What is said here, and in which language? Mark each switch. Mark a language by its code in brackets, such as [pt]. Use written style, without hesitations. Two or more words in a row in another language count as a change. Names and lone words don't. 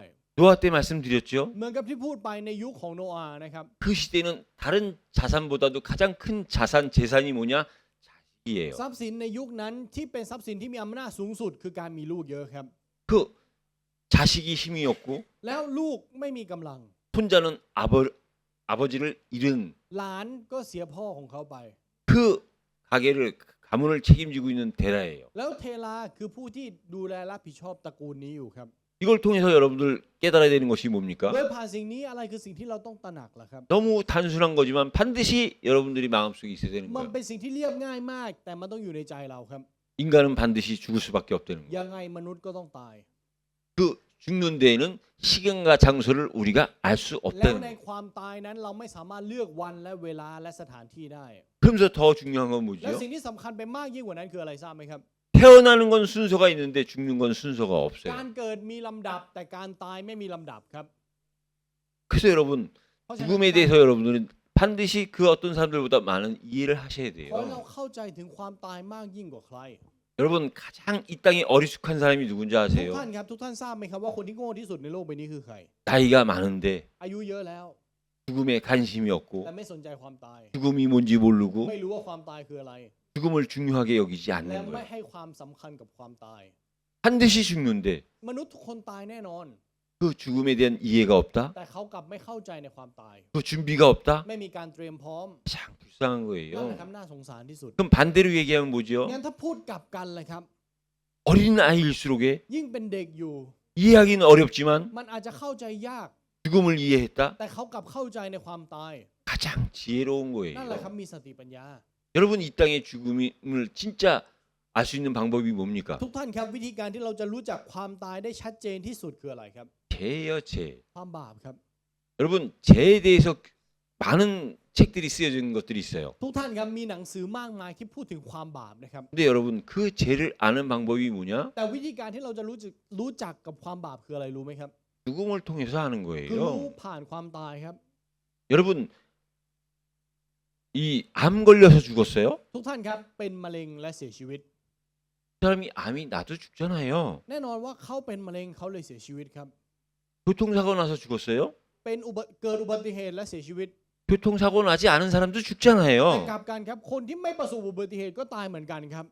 [ko] 노아 때 말씀드렸죠. [th] เหมือนกับที่พูดไปในยุคของโนอาห์นะครับ [ko] 그 시대는 다른 자산보다도 가장 큰 자산 재산이 뭐냐? 자식이에요. [th] ทรัพย์สินในยุคนั้นที่เป็นทรัพย์สินที่มีอำนาจสูงสุดคือการมีลูกเยอะครับ [ko] 그 자식이 힘이 없고 [th] แล้วลูกไม่มีกำลัง [ko] 손자는 아버지를 잃은 [th] หลานก็เสียพ่อของเขาไป [ko] 그 가게를 가문을 책임지고 있는 데라예요. [th] แล้วเทลาคือผู้ที่ดูแลรับผิดชอบตระกูลนี้อยู่ครับ [ko] 이걸 통해서 여러분들 깨달아야 되는 것이 뭡니까? [th] โดยผ่านสิ่งนี้อะไรคือสิ่งที่เราต้องตระหนักล่ะครับ [ko] 너무 단순한 거지만 반드시 여러분들이 마음속에 있어야 되는 [th] มัน [ko] 거예요. [th] เป็นสิ่งที่เรียบง่ายมาก แต่มันต้องอยู่ในใจเราครับ [ko] 인간은 반드시 죽을 수밖에 없다는 거예요. [th] ยังไงมนุษย์ก็ต้องตาย [ko] 그 죽는 데에는 시간과 장소를 우리가 알 수 [th] แล้ว [ko] 없다는 [th] ใน [ko] 거예요. [th] ความตายนั้นเราไม่สามารถเลือกวันและเวลาและสถานที่ได้ [ko] 그러면서 더 중요한 건 [th] และ [ko] 뭐죠? [th] สิ่งที่สำคัญไปมากยิ่งกว่านั้นคืออะไรทราบไหมครับ [ko] 태어나는 건 순서가 있는데 죽는 건 순서가 [th] กา [ko] 없어요. [th] รเกิดมีลำดับแต่การตายไม่มีลำดับครับ [ko] 그래서 여러분 [th] เพราะฉะนั้น [ko] 죽음에 대해서 여러분들은 반드시 그 어떤 사람들보다 많은 이해를 하셔야 [th] ขอให้เรา [ko] 돼요. [th] เข้าใจถึงความตายมากยิ่งกว่าใคร [ko] 여러분 가장 이 땅에 어리숙한 사람이 누군지 [th] ทุก [ko] 아세요? [th] ท่านครับทุกท่านทราบไหมครับว่าคนที่โง่ที่สุดในโลกใบนี้คือใคร [ko] 나이가 많은데 [th] อายุเยอะแล้ว [ko] 죽음에 관심이 [th] แต่ [ko] 없고 [th] ไม่สนใจความตาย [ko] 죽음이 뭔지 모르고 [th] ไม่รู้ว่าความตายคืออะไร [ko] 죽음을 중요하게 여기지 [th] และ [ko] 않는 [th] ไม่ [ko] 거예요. [th] ให้ความสำคัญกับความตาย [ko] 반드시 죽는데 [th] มนุษย์ทุกคนตายแน่นอน [ko] 그 죽음에 대한 이해가 없다? [th] แต่เขากลับไม่เข้าใจในความตาย [ko] 그 준비가 없다? [th] ไม่มีการเตรียมพร้อม [ko] 참 불쌍한 [th] นั่นแหละ [ko] 거예요. [th] ครับน่าสงสารที่สุด [ko] 그럼 반대로 얘기하면 뭐죠? [th] งั้นถ้าพูดกลับกันเลยครับ [ko] 어린 아이일수록에 [th] ยิ่งเป็นเด็กอยู่ [ko] 이해하기는 어렵지만 [th] มันอาจจะเข้าใจยาก [ko] 죽음을 이해했다? [th] แต่เขากลับเข้าใจในความตาย [ko] 가장 지혜로운 [th] นั่นแหละ [ko] 거예요. [th] ครับมีสติปัญญา [ko] 여러분 이 땅의 죽음을 진짜 알 수 있는 방법이 뭡니까? [th] ทุกท่านครับวิธีการที่เราจะรู้จักความตายได้ชัดเจนที่สุดคืออะไรครับ [ko] 죄요, 죄. [th] ความบาปครับ [ko] 여러분 죄에 대해서 많은 책들이 쓰여진 것들이 있어요. [th] ทุกท่านครับมีหนังสือมากมายที่พูดถึงความบาปนะครับ [ko] 근데 여러분 그 죄를 아는 방법이 뭐냐? [th] แต่วิธีการที่เราจะรู้จักกับความบาปคืออะไรรู้ไหมครับ [ko] 죽음을 통해서 하는 [th] คือรู้ [ko] 거예요. [th] ผ่านความตายครับ [ko] 여러분 이 암 걸려서 죽었어요? [th] ทุกท่านครับเป็นมะเร็งและเสียชีวิต [ko] 그 사람이 암이 나도 죽잖아요. [th] แน่นอนว่าเขาเป็นมะเร็งเขาเลยเสียชีวิตครับ [ko] 교통사고 나서 죽었어요? [th] เป็นเกิดอุบัติเหตุและเสียชีวิต [ko] 교통사고 나지 않은 사람도 [th] แต่ [ko] 죽잖아요. [th] กลับกันครับคนที่ไม่ประสบอุบัติเหตุก็ตายเหมือนกันครับ